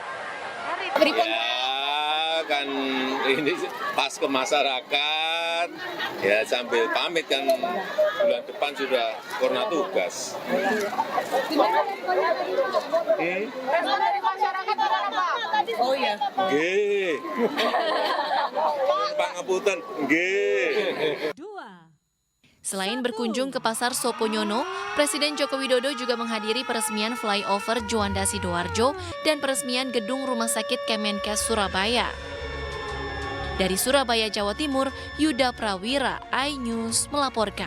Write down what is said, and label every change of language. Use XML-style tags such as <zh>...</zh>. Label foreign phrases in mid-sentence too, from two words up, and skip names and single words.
<id>Ya, kan ini pas ke masyarakat, ya sambil pamit kan bulan depan sudah purna tugas. Respon dari masyarakat apa? Oh iya.</id> <jv>Nggih. Pangapunten, nggih.</jv> <id>Selain berkunjung ke Pasar Soponyono, Presiden Joko Widodo juga menghadiri peresmian flyover Juanda Sidoarjo dan peresmian gedung Rumah Sakit Kemenkes Surabaya. Dari Surabaya, Jawa Timur, Yuda Prawira, iNews melaporkan.</id>